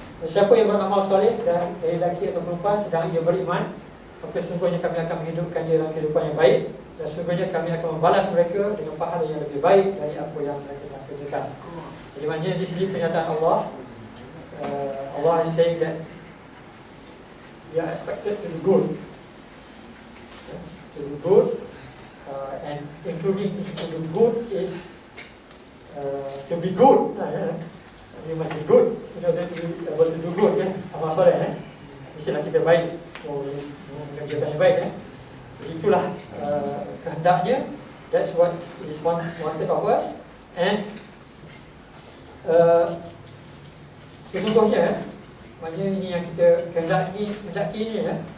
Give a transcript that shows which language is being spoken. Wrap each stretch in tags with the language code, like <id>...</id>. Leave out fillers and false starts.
<ms>Siapa yang beramal soleh dan dari lelaki atau perempuan sedang dia beriman, maka sesungguhnya kami akan menghidupkan dia dalam kehidupan yang baik, dan sesungguhnya kami akan membalas mereka dengan pahala yang lebih baik dari apa yang mereka telah kerjakan. Jadi maknanya di sini pernyataan Allah,</ms> <en>Allah is saying that we are expected to do good, to do good, and including to do good is to be good. You must be good in order to be able to do good, kan?</en> <ms>Sama soleh, mestilah kita baik, mengerjakan yang baik, kan? Itulah kehendaknya.</ms> <en>That's what is wanted of us.</en> <ms>And sesungguhnya, maknanya ini yang kita kehendaki ini, ya.</ms>